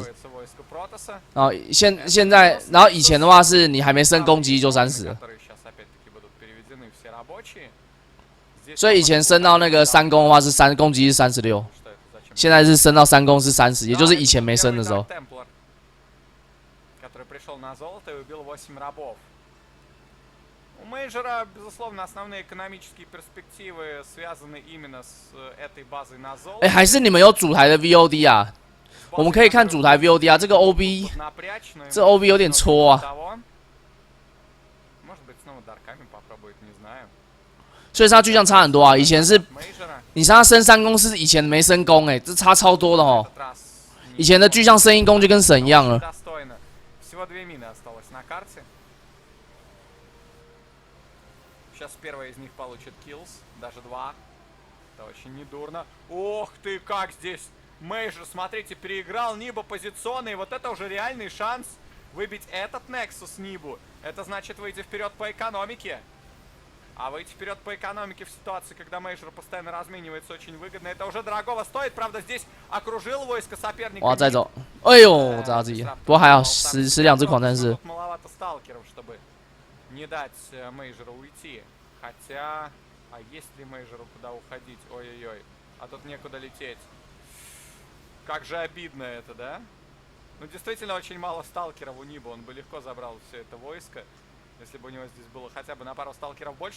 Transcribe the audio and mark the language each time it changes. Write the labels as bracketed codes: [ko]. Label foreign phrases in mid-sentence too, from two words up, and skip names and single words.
[zh] 然后现在，然后以前的话是你还没升攻击就30，所以以前升到那个3攻的话是攻击是36，现在是升到3攻是30，也就是以前没升的时候。 [ru] У Мейджора, безусловно, основные экономические перспективы связаны именно с этой базой на золото. [zh] 哎，还是你们有主台的 VOD 啊？ 我们可以看主台 VOD 啊，这个 OB， 这 OB 有点戳啊。所以他巨像差很多啊，以前是，你像他升3攻是以前没升攻哎，这差超多的哦。以前的巨像升1攻就跟神一样了。 [ru] Сейчас первая из них получит kills, даже 2. Это очень недурно. Ох ты, как здесь! Мейджор, смотрите, переиграл Ниба позиционно, и вот это уже реальный шанс выбить этот Nexus Нибу. Это значит выйти вперед по экономике. А выйти вперед по экономике в ситуации, когда Мейджор постоянно разменивается, очень выгодно. Это уже дорогого стоит, правда, здесь окружил войско соперника. [zh] 哇，再走！哎呦，扎自己。不过还好，12只狂战士。 [ru] Тут маловато сталкеров, чтобы не дать Мейджору уйти. Хотя, а есть ли Мейджору куда уходить? Ой-ой-ой, а тут некуда лететь. Как же обидно это, да? Ну, действительно, очень мало сталкеров у Ниба. Он бы легко забрал все это войско, если бы у него здесь было хотя бы на пару сталкеров больше.